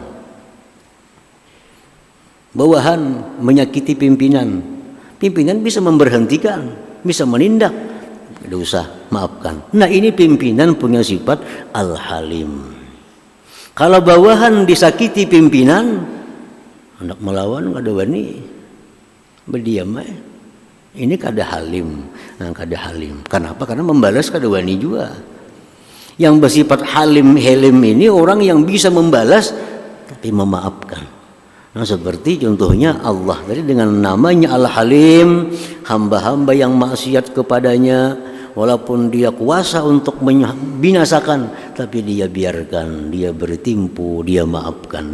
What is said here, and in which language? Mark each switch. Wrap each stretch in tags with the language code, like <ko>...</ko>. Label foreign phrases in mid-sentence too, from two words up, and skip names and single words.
<id>Bawahan menyakiti pimpinan. Pimpinan bisa memberhentikan, bisa menindak. Tidak usah, maafkan. Nah, ini pimpinan punya sifat Al-Halim. Kalau bawahan disakiti pimpinan, hendak melawan</id> <bjn>kada wani,</bjn> <id>berdiam ini kada halim. Nah, kada halim. Kenapa? Karena membalas</id> <bjn>kada wani</bjn> <id>juga. Yang bersifat halim hilim ini orang yang bisa membalas tapi memaafkan. Nah, seperti contohnya Allah tadi dengan namanya Al-Halim, hamba-hamba yang maksiat kepadanya, walaupun dia kuasa untuk membinasakan, tapi dia biarkan, dia bertimpu, dia maafkan.</id>